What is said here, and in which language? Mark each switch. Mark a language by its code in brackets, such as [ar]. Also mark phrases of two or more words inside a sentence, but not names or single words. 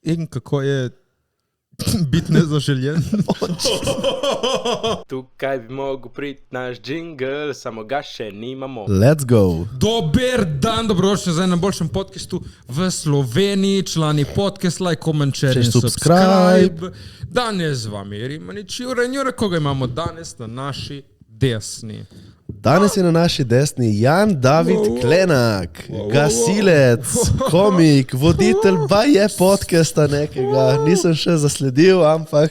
[sl] in kako je biti nezaželjen. Tukaj bi mogel priti naš džingl, samo ga še nimamo. [en] Let's go. [sl] Dober dan, dobrodošli za najboljšem podcastu v Sloveniji, člani podcast, [en] like, comment, share [sl] in subscribe. Danes z vami je Rimanič Jure in Jure, koga imamo danes na naši desni. Danes je na naši desni Jan David Klenak, gasilec, komik, voditelj je podcasta nekega, nisem še zasledil, ampak...